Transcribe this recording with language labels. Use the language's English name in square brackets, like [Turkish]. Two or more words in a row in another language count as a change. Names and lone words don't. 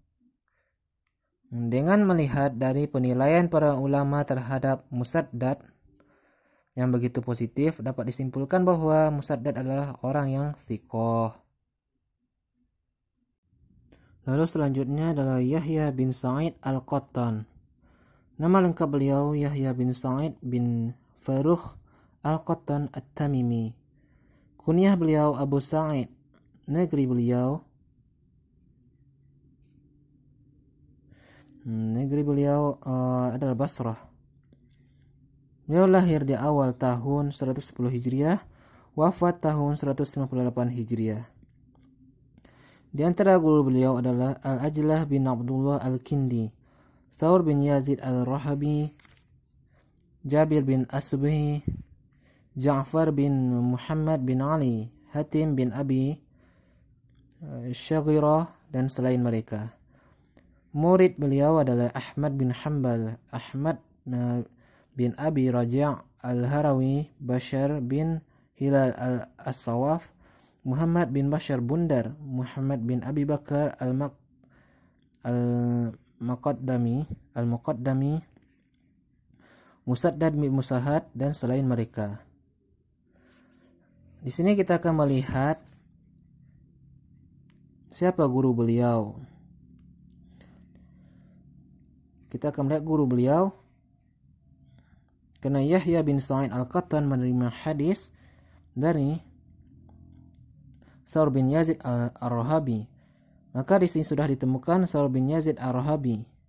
[Indonesian] Dengan melihat dari penilaian para ulama terhadap Musaddad yang begitu positif, dapat disimpulkan bahwa Musaddad adalah orang yang thiqah. Lalu selanjutnya adalah Yahya bin Sa'id Al-Qattan. Nama lengkap beliau Yahya bin Sa'id bin Farukh Al-Qattan At-Tamimi. Kunyah beliau Abu Sa'id. Negeri beliau adalah Basrah. Beliau lahir di awal tahun 110 Hijriah, wafat tahun 158 Hijriah. Di antara guru beliau adalah Al-Ajlah bin Abdullah Al-Kindi, Thawr bin Yazid Al-Rahabi, Jabir bin Asbih, Ja'far bin Muhammad bin Ali, Hatim bin Abi Syaghirah, dan selain mereka. Murid beliau adalah Ahmad bin Hanbal, Ahmad bin Abi Raja' Al-Harawi, Bashar bin Hilal Al-Sawaf, Muhammad bin Bashar Bundar, Muhammad bin Abi Bakar Al-Muqaddami, Musaddad bin Musarhad, dan selain mereka. Di sini kita akan melihat siapa guru beliau. Kita akan melihat guru beliau. Karena Yahya bin Sa'id Al-Qattan menerima hadis dari Thawr bin Yazid Ar-Rahabi, maka di sini sudah ditemukan Thawr bin Yazid Ar-Rahabi.